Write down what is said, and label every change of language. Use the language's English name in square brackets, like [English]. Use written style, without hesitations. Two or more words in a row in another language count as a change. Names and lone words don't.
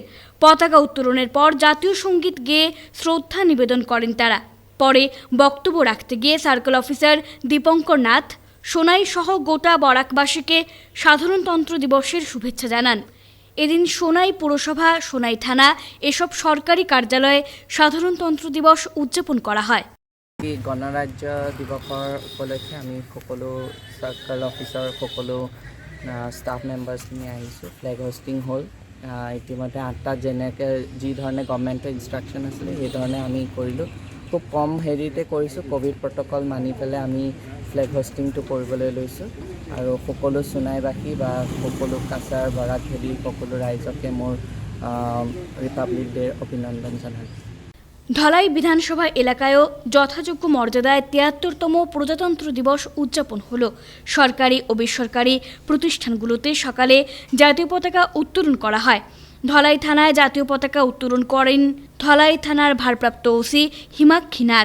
[Bangla] পতাকা উত্তোলনের পর জাতীয় সঙ্গীত গেয়ে শ্রদ্ধা নিবেদন করেন তারা। পরে বক্তব্য রাখতে গিয়ে [English] circle officer [Bangla] দীপঙ্কর নাথ সোনাই সহ গোটা বরাকবাসীকে সাধারণতন্ত্র দিবসের শুভেচ্ছা জানান। এদিন সোনাই পুরসভা, সোনাই থানা এসব সরকারি কাৰ্যালয়ে সাধাৰণতন্ত্ৰ দিৱস উদযাপন কৰা হয়। [Assamese] গণৰাজ্য দিৱসৰ উপলক্ষে আমি সকলো [English] circle officer [Assamese] সকলো [English] staff members [Assamese] আহিছোঁ। [English] flag hoisting হ'ল। [Assamese] ইতিমধ্যে 8টা যেনেকৈ যি ধৰণে [English] government's instruction [Assamese] আছিলে সেইধৰণে আমি কৰিলোঁ। খুব কম হেৰিতে কৰিছোঁ। [English] covid protocol [Assamese] মানি পেলাই আমি [English] flag hoisting [Assamese] কৰিবলৈ লৈছোঁ আৰু সকলো সোণাইবাসী বা সকলো কাছাৰ বৰাক ভেলী সকলো ৰাইজকে মোৰ [English] republic day's [Assamese] অভিনন্দন জনাইছোঁ। [Bangla] ধলাই বিধানসভা এলাকায়ও যথাযোগ্য মর্যাদায় 73তম প্রজাতন্ত্র দিবস উদযাপন হল। সরকারি ও বেসরকারি প্রতিষ্ঠানগুলোতে সকালে জাতীয় পতাকা উত্তোলন করা হয়। ধলাই থানায় জাতীয় পতাকা উত্তোলন করেন ধলাই থানার ভারপ্রাপ্ত ওসি হিমাক্ষী নাথ।